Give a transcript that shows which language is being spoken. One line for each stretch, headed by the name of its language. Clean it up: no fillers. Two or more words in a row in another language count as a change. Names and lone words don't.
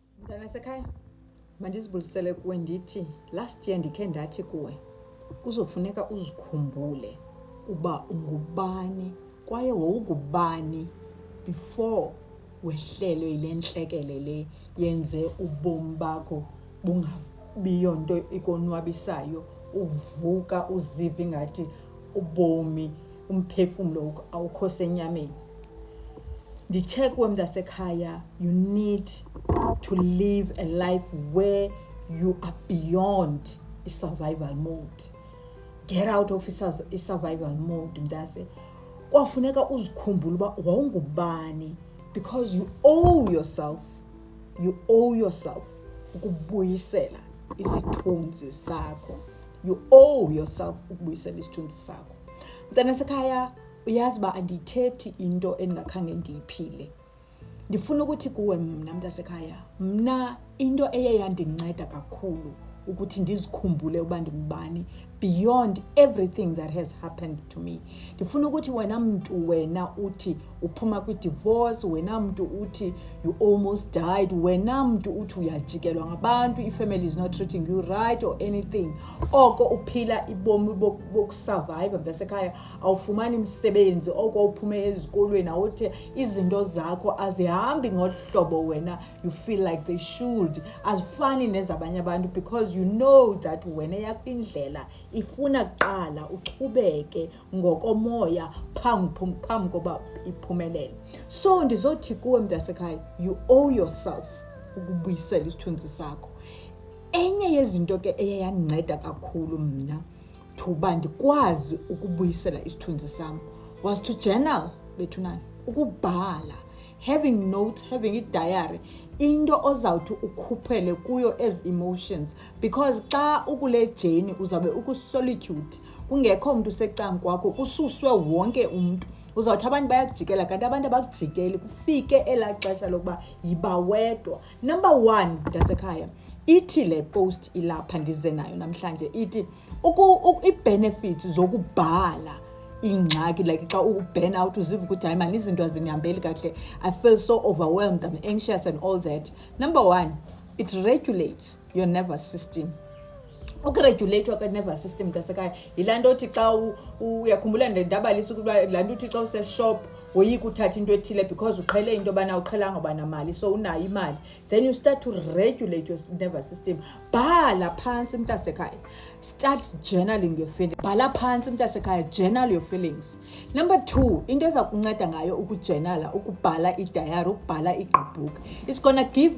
Xhosa: Mntana sekhaya, mandizibulisele kuwe ndithi
English: last year
Xhosa: ndikhe ndathi kuwe kuzofuneka uzikhumbule uba ungubani kwaye wawungubani before wehlelwe yile ntlekele le yenze ubomi bakho bungabiyo nto ikonwabisayo, uvuka uziva ingathi ubomi umphefumlo awukho senyameni. Ndithe kuwe mntasekhaya,
English: you need to live a life where you are beyond i-survival mode. Get out of i-survival mode mntase.
Xhosa: Kwafuneka uzikhumbule uba wawungubani because
English: you owe yourself
Xhosa: ukubuyisela isithunzi sakho.
English: You owe yourself
Xhosa: ukubuyisela isithunzi sakho. Mntana sekhaya, uyazi ba andithethi into endingakhange ndiyiphile. Ndifuna ukuthi kuwe mna mntasekhaya, mna into eyandinceda kakhulu ukuthi ndizikhumbule uba ndingubani
English: beyond everything that has happened to me.
Xhosa: Ndifuna ukuthi wena uthi uphuma kwi-divorce, wena mntu uthi
English: you almost died,
Xhosa: wena mntu uthi uyajikelwa ngabantu, ifamily
English: is not treating you right or anything.
Xhosa: Oko uphila ibomi bokusurvive mntasekhaya, awufumani imisebenzi, oko uphume ezikolweni awuthi izinto zakho azihambi ngohlobo wena
English: you feel like they should,
Xhosa: azifani nezabanye abantu
English: because you know that
Xhosa: wena yakho indlela ifuna kuqala uchubeke ngokomoya phambi koba iphumelele. So ndizothi kuwe mntasekhaya,
English: you owe yourself
Xhosa: ukubuyisela isithunzi sakho. Enye yezinto ke eyandinceda kakhulu mna thuba ndikwazi ukubuyisela isithunzi sam
English: was to journal,
Xhosa: bethunani, ukubhala,
English: having notes, having a diary,
Xhosa: into ozawuthi ukhuphele kuyo
English: as emotions,
Xhosa: because xa ukule journey uzabe ukusolitude, kungekho umuntu secam kwakho, kususwe wonke umuntu. Uzawuthi abantu bayakujikela kanti abantu abakujikeli, kufike elaa xesha lokuba yiba wedwa. Number 1 mntasekhaya, ithi le post ilapha ndize nayo namhlanje, ithi i-benefits zokubhala ingxaki, like xa u-burn out uziva ukuthi hayi mani izinto azindihambeli kahle,
English: I feel so overwhelmed, I'm anxious and all that. Number 1, it regulates your nervous system.
Xhosa: Ukuregulate kwe-nervous system mntasekhaya yilaa nto othi xa uyakhumbula ndabalisa ukuba laa nto uthi xa useshop woyika uthatha into ethile because uqhele into yobana uqhelanga uba namali, so unayo imali,
English: then you start to regulate your nervous system.
Xhosa: Bhala phantsi mntasekhaya,
English: start journaling your feelings.
Xhosa: Bhala phantsi mntasekhaya,
English: journal your feelings. Number 2,
Xhosa: into eza kunceda ngayo ukujournala, ukubhala i-diary, ukubhala i-book,
English: it's gonna give you